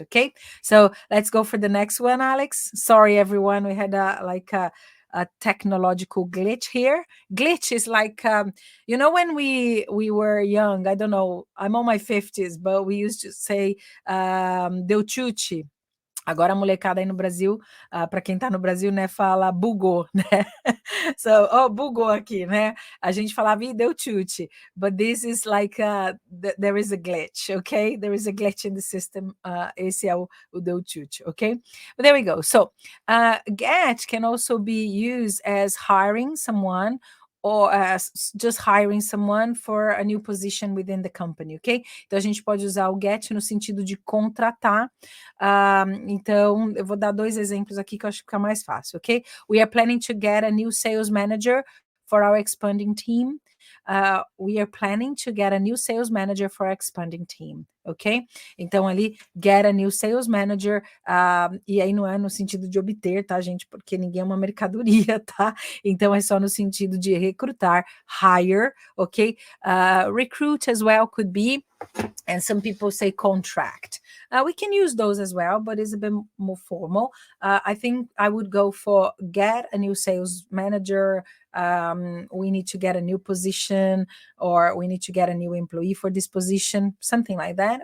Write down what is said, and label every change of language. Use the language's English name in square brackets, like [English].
[English] Okay, so let's go for the next one, Alex. Sorry, everyone. We had a technological glitch here. Glitch is like when we were young. I don't know. I'm on my 50s, but we used to say deu chute. [Portuguese] Agora a molecada aí no Brasil, para quem está no Brasil, né, fala bugou, né? So, oh, bugou aqui, né? A gente falava, ih, deu chute. [English] But this is like, there is a glitch, okay? There is a glitch in the system. Esse é o deu chute, okay? But there we go. So, get can also be used as hiring someone or just hiring someone for a new position within the company, ok? [Portuguese] Então, a gente pode usar o get no sentido de contratar. Então, eu vou dar 2 exemplos aqui que eu acho que fica mais fácil, ok? [English] We are planning to get a new sales manager for our expanding team. We are planning to get a new sales manager for our expanding team, ok? [Portuguese] Então, ali, get a new sales manager, e aí não é no sentido de obter, tá, gente? Porque ninguém é uma mercadoria, tá? Então, é só no sentido de recrutar, hire, ok? [English] Recruit as well could be, and some people say contract. We can use those as well, but it's a bit more formal. I think I would go for get a new sales manager. We need to get a new position, or we need to get a new employee for this position, something like that.